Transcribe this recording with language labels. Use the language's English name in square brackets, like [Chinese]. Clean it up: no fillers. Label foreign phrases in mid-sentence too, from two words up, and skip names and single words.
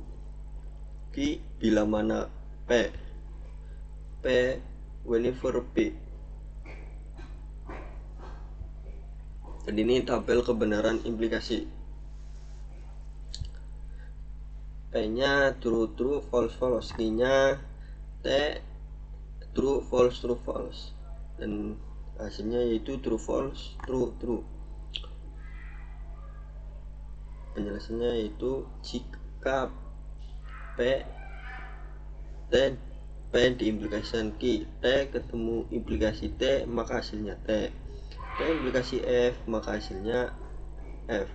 [Indonesian] Q bila mana P. P whenever P. Jadi ini tabel kebenaran implikasi. [English] P nya true true false false, Q nya T true false true false, [Indonesian] dan hasilnya yaitu [English] true false true true. [Indonesian] Penjelasannya yaitu jika P diimplikasikan Q, T ketemu implikasi T maka hasilnya T. T implikasi F maka hasilnya F.